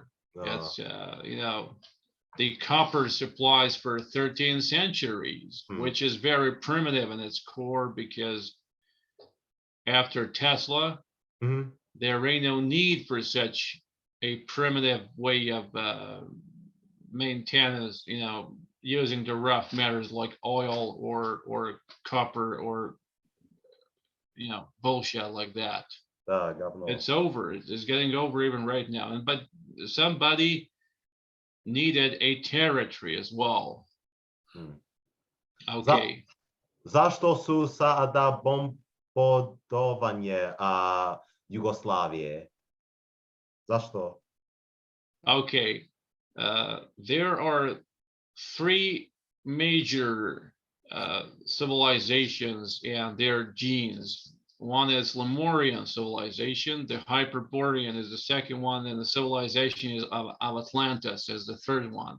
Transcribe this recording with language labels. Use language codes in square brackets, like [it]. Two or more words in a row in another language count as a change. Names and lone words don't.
[en] That's, the copper supplies for 13 centuries, which is very primitive in its core because after Tesla, there ain't no need for such a primitive way of maintenance, using the rough matters like oil or copper or, bullshit like that. It's over. It's getting over even right now. But somebody needed a territory as well. Okay. [sr] Zašto su sada bombardovanje Jugoslavije? Zašto? [en] Okay. There are 3 major civilizations and their genes one is Lemurian civilization. The Hyperborean is the second one, and the civilization is of Atlantis is the third one.